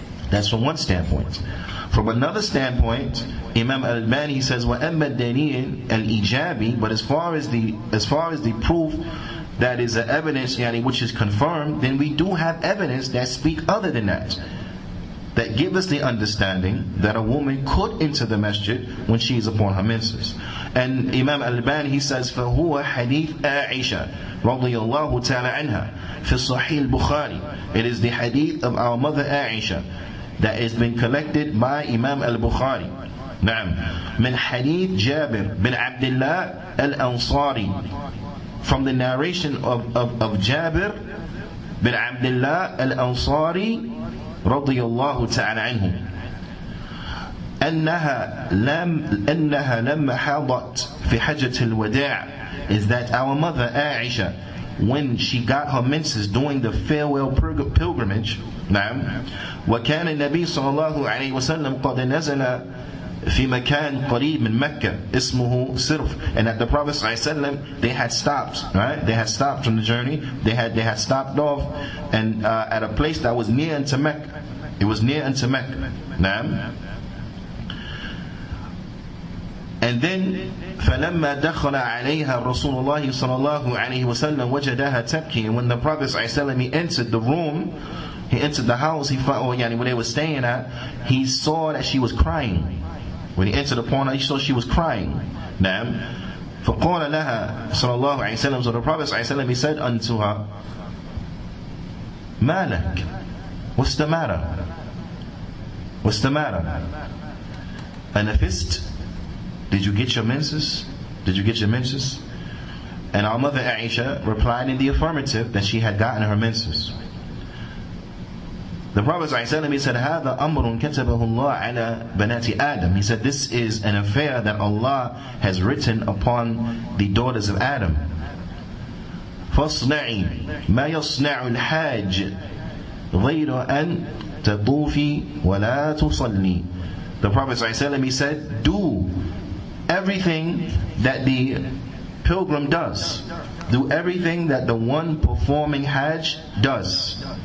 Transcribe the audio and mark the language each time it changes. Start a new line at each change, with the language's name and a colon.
English: That's from one standpoint. From another standpoint, Imam Al-Albani says,
Arabic: وَأَمَّا الدَّلِيلِ الْإِجَابِ,
English: but as far as the proof that is the evidence which is confirmed, then we do have evidence that speak other than that give us the understanding that a woman could enter the masjid when she is upon her menses. And Imam Al-Albani, he says,
Arabic: فَهُوَ حَدِيث عَائِشَةَ رَضِيَ اللَّهُ تَعَالَى عَنْهَا فِي الصَّحِيحِ الْبُخَارِ.
English: It is the hadith of our mother Aisha that has been collected by Imam Al-Bukhari.
Arabic: من حديث جابر بن عبد الله الأنصاري,
English: from the narration of Jabir bin Abdullah al-Ansari radiyallahu ta'ala anhu,
Arabic: أنها لما حاضت في حجة الوداع,
English: is that our mother Aisha, when she got her menses during the farewell pilgrimage,
Arabic: وكان النبي صلى الله عليه وسلم قد نزل في مكان قريب من مكة اسمه صرف,
English: and that the Prophet ﷺ, they had stopped, right? They had stopped from the journey. They had stopped off, and at a place that was near unto Mecca. It was near unto Mecca. And then
Arabic: فلما دخل عليها رسول الله صلى الله عليه وسلم وجدها تبكي.
English: And when the Prophet ﷺ, he entered the room, he entered the house, he found, where they were staying at, he saw that she was crying. When he entered upon her, he saw she was crying.
Arabic: فقال لها صلى الله عليه وسلم,
English: so the Prophet ﷺ, he said unto her,
Arabic: مالك,
English: what's the matter? What's the matter? Anafist? Did you get your menses? Did you get your menses? And our mother Aisha replied in the affirmative that she had gotten her menses. The Prophet ﷺ, he said,
Arabic: هذا أمر كتبه الله على بنات آدم.
English: He said, this is an affair that Allah has written upon the daughters of Adam.
Arabic: فاصنعي ما يصنع الحاج غير أن تطوفي ولا تصلي.
English: The Prophet ﷺ, he said, do everything that the pilgrim does. Do everything that the one performing Hajj does.